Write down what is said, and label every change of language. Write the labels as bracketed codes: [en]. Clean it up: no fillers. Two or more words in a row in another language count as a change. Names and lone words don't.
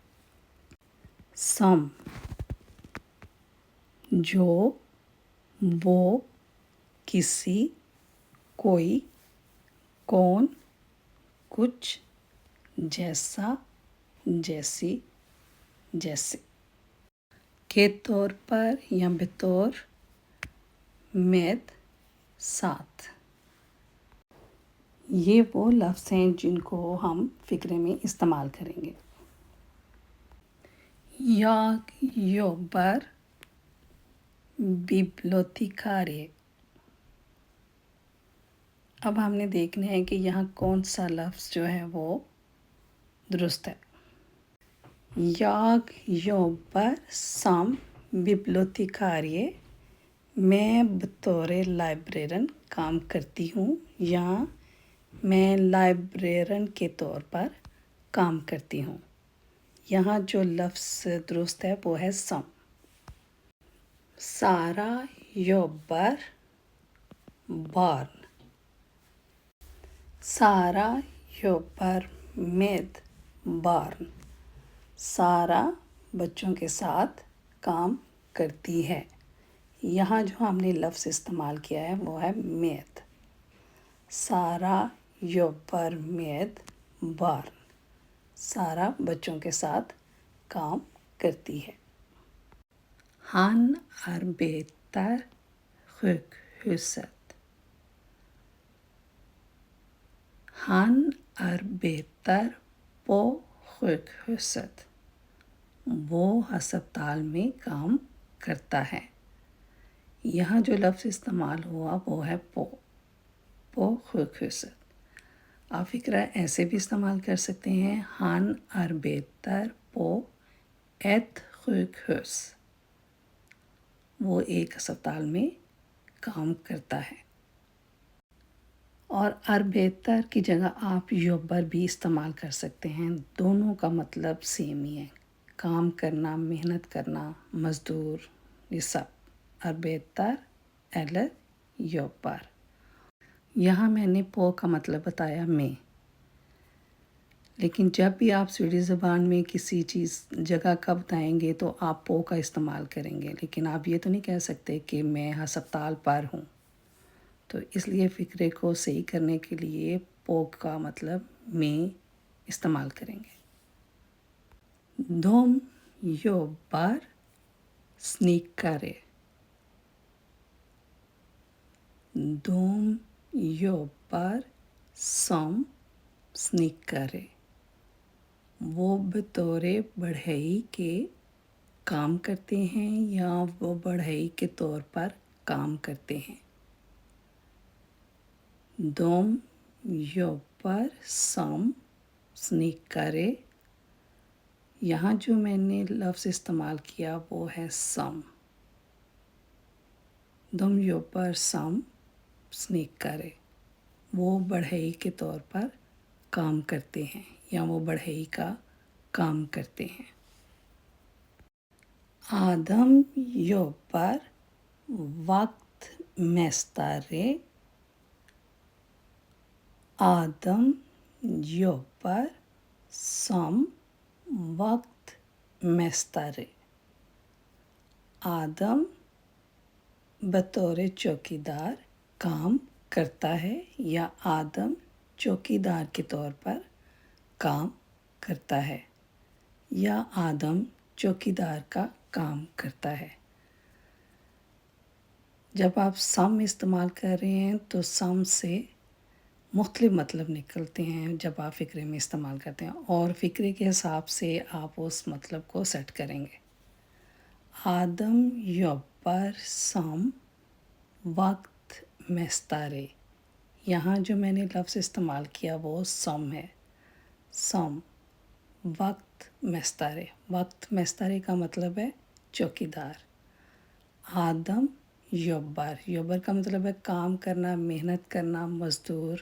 [ur] سم جو، وہ، کسی، کوئی، کون، کچھ، جیسا، جیسی، جیسے. کے طور پر یا بطور، میں، ساتھ. یہ وہ لفظ ہیں جن کو ہم فقرے میں استعمال کریں گے. [sv] Jag jobbar bibliotekarie। [ur] اب ہم نے دیکھنا ہے کہ یہاں کون سا لفظ جو ہے وہ درست ہے. [sv] Jag jobbar som bibliotekarie। [ur] میں بطور لائبریرین کام کرتی ہوں یا میں لائبریرین کے طور پر کام کرتی ہوں. یہاں جو لفظ درست ہے وہ ہے سم. [sv] सारा jobbar barn। सारा jobbar med barn। [ur] سارہ بچوں کے ساتھ کام کرتی ہے. یہاں جو ہم نے لفظ استعمال کیا ہے وہ ہے med। [sv] सारा jobbar med barn। [ur] سارہ بچوں کے ساتھ کام کرتی ہے. [sv] Han arbetar sjukhuset। Han arbetar på sjukhuset। [ur] وہ اسپتال میں کام کرتا ہے. یہاں جو لفظ استعمال ہوا وہ ہے [sv] på sjukhuset। [ur] آپ فقرہ ایسے بھی استعمال کر سکتے ہیں. [sv] Han arbetar på ett sjukhus। [ur] وہ ایک اسپتال میں کام کرتا ہے. اور arbetar کی جگہ آپ jobbar بھی استعمال کر سکتے ہیں. دونوں کا مطلب سیم ہی ہے، کام کرنا، محنت کرنا، مزدور، یہ سب. [sv] arbetar eller jobbar। [ur] یہاں میں نے پو کا مطلب بتایا میں، لیکن جب بھی آپ سویڈش زبان میں کسی چیز جگہ کا بتائیں گے تو آپ پو کا استعمال کریں گے، لیکن آپ یہ تو نہیں کہہ سکتے کہ میں اسپتال پر ہوں. تو اس لیے فقرے کو صحیح کرنے کے لیے پو کا مطلب میں استعمال کریں گے. [sv] De jobbar snickare। De jobbar som snickare। [ur] وہ بطورِ بڑھئی کے کام کرتے ہیں یا وہ بڑھئی کے طور پر کام کرتے ہیں. [sv] De jobbar som snickare। [ur] یہاں جو میں نے لفظ استعمال کیا وہ ہے سم. [sv] De jobbar som snickare। [ur] وہ بڑھئی کے طور پر کام کرتے ہیں یا وہ بڑھئی کا کام کرتے ہیں. [sv] Adam jobbar vaktmästare। Adam jobbar som vaktmästare। [ur] آدم بطور چوکیدار کام کرتا ہے یا آدم چوکیدار کے طور پر کام کرتا ہے یا آدم چوکیدار کا کام کرتا ہے. جب آپ سم استعمال کر رہے ہیں تو سم سے مختلف مطلب نکلتے ہیں جب آپ فقرے میں استعمال کرتے ہیں، اور فقرے کے حساب سے آپ اس مطلب کو سیٹ کریں گے. [sv] आदम jobbar som vaktmästare। [ur] یہاں جو میں نے لفظ استعمال کیا وہ سم ہے. [sv] som vaktmästare. vaktmästare [ur] کا مطلب ہے چوکیدار۔ آدم یوبر، یوبر کا مطلب ہے کام کرنا، محنت کرنا، مزدور.